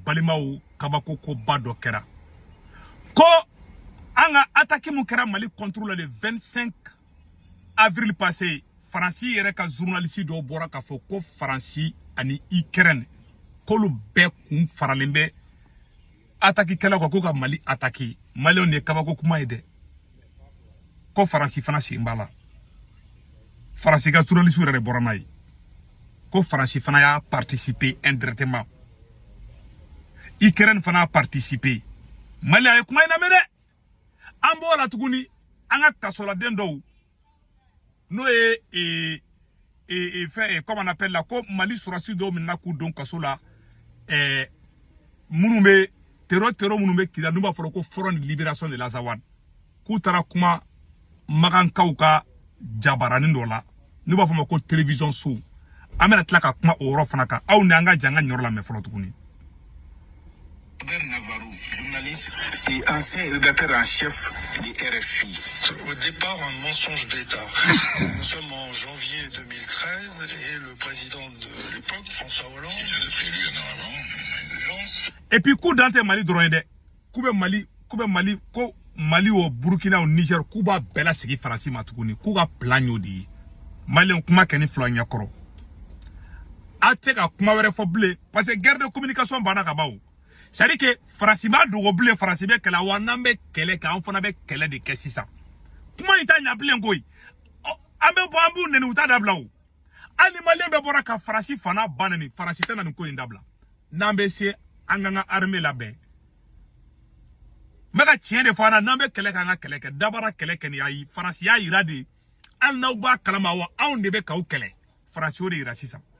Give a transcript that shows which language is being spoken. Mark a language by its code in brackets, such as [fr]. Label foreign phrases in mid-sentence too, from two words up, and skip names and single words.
[bm] balimaw kabako ko ba dɔ kɛra ko an ka attaque mun kɛra Mali [fr] contre le 25 avril passé [bm] Faransi yɛrɛ ka journaliste dɔw bɔra k'a fɔ ko Faransi ani Ukraine k'olu bɛɛ kun faralen bɛ attaque kɛlaw kan ko ka Mali attaquer Malienw de ye kabako kuma ye dɛ ko Faransi fana sen b'a la Faransi ka journaliste yɛrɛ de bɔra n'a ye ko Faransi fana y'a [fr] participer indirectement [bm] Ukraine fana a participer Mali a ye kuma in lamɛn dɛ an b'o la tuguni an ka kasoladen dɔw n'o ye [fr] fait comme on appelle la [bm] ko Mali surasi dɔw minɛ k'u don kaso la minnu bɛ terror minnu bɛ kida n'u b'a fɔ ko front de libération de l'Azawad k'u taara kuma magankaw ka jabaranin dɔ la n'u b'a fɔ ma ko télévision so an bɛna tila ka kuma o yɔrɔ fana kan aw ni an ka jan ka ɲɔrɔ lamɛn fɔlɔ tuguni. [fr] Navarro, journaliste et ancien rédacteur en chef du RFI. Au départ, un mensonge d'État. Nous sommes en janvier 2013 et le président de l'époque, François Hollande, qui vient d'être élu un an avant, lance. Et puis, coup d'ante [bm] Mali dɔrɔn dɛ, coup bɛ Mali, ko Mali [fr] au Burkina au Niger, [bm] coup b'a bɛɛ lasegin Faransi ma tuguni, coup ka plan y'o de ye. Maliyɛnw kuma kɛ ni fila ɲɛkɔrɔ. A tɛ ka kuma wɛrɛ fɔ bilen [fr] parce que guerre de communication [bm] banna ka ban o. [fr] C'est-à-dire que [bm] Faransi b'a dogo bilen Faransi bɛ kɛlɛ wa n'an bɛ kɛlɛ kɛ an fana bɛ kɛlɛ de kɛ sisan. Kuma in t'a ɲɛ bilen koyi. An bɛ bɔ an b'u nɛni u t'a dabila o. Hali Maliyɛn bɛ bɔra ka Faransi fana ban nɛni Faransi tɛ na nin ko in dabila. N'an bɛ se an ka armée labɛn. N bɛ ka tiɲɛ de fɔ an na n'an bɛ kɛlɛ kɛ an ka kɛlɛ kɛ dabara kɛlɛ kɛ nin ayi Faransi y'a yira de hali n'aw b'a kalama wa anw de bɛ k'aw kɛlɛ Faransi o de yira sisan.